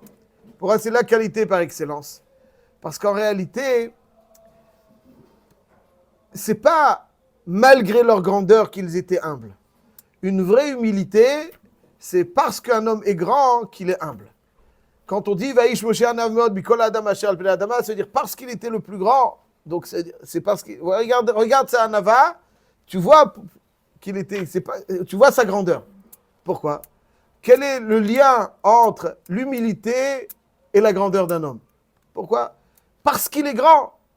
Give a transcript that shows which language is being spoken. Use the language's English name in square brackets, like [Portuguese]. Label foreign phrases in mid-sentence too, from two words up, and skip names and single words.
[French] Pourquoi c'est la qualité par excellence? Parce qu'en réalité, c'est pas malgré leur grandeur qu'ils étaient humbles. Une vraie humilité, c'est parce qu'un homme est grand qu'il est humble. Quand on dit [Hebrew] ואיש משה ענו מאד מכל האדם אשר על פני האדמה, [French] ça veut dire parce qu'il était le plus grand. Donc c'est parce qu'il regarde sa anava, tu vois qu'il était, tu vois sa grandeur. Pourquoi? Quel est le lien entre l'humilité et la grandeur d'un homme? Pourquoi? Parce qu'il est grand.